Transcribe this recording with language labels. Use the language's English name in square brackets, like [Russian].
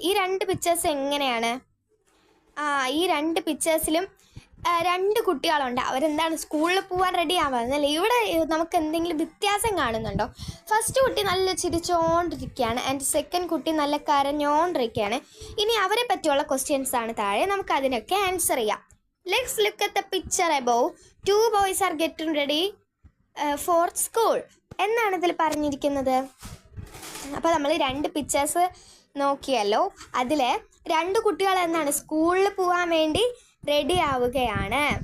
[Malayalam] ഈ 2 പിക്ചേഴ്സ് എങ്ങനെയാണ്? ഈ 2 പിക്ചേഴ്സിലും 2 കുട്ടികളുണ്ട്. അവരെന്താണ് സ്കൂളിൽ പോകാൻ റെഡി ആവാന്നല്ലേ? ഇവിടെ നമുക്ക് എന്തെങ്കിലും വ്യത്യാസം കാണുന്നുണ്ടോ? ഫസ്റ്റ് കുട്ടി നല്ല ചിരിച്ചോണ്ടിരിക്കുകയാണ് ആൻഡ് സെക്കൻഡ് കുട്ടി നല്ല കരഞ്ഞോണ്ടിരിക്കുകയാണ്. ഇനി അവരെ പറ്റിയുള്ള ക്വസ്റ്റ്യൻസ് ആണ് താഴെ. നമുക്ക് അതിനൊക്കെ ആൻസർ ചെയ്യാം. [English] Let's look at the picture above. 2 boys are getting ready for school [Malayalam] എന്നാണ് ഇതിൽ പറഞ്ഞിരിക്കുന്നത്. അപ്പോൾ നമ്മൾ 2 പിക്ചേഴ്സ് നോക്കിയല്ലോ. അതിൽ 2 കുട്ടികൾ എന്താണ് സ്കൂളിൽ പോകാൻ വേണ്ടി റെഡി ആവുകയാണ്.